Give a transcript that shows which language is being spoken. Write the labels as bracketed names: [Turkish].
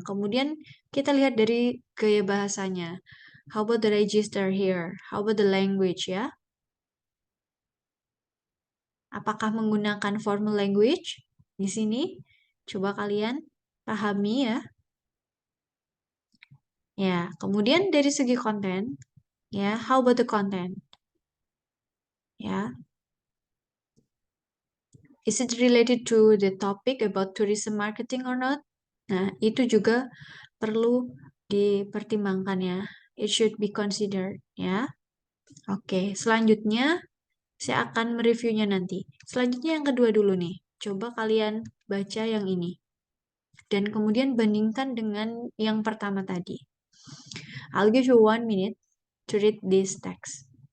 [Indonesian] Kemudian kita lihat dari gaya bahasanya. [English] How about the register here? How about the language ya? [Indonesian] Apakah menggunakan formal language di sini? Coba kalian pahami ya. Ya, kemudian dari segi konten, ya, [English] how about the content? Ya, is it related to the topic about tourism marketing or not? [Indonesian] Nah, itu juga perlu dipertimbangkan ya. [English] It should be considered ya. [Indonesian] Oke, selanjutnya saya akan mereviewnya nanti. Selanjutnya yang kedua dulu nih. Coba kalian baca yang ini. Dan kemudian bandingkan dengan yang pertama tadi. [English] I'll give you 1 minute to read this text.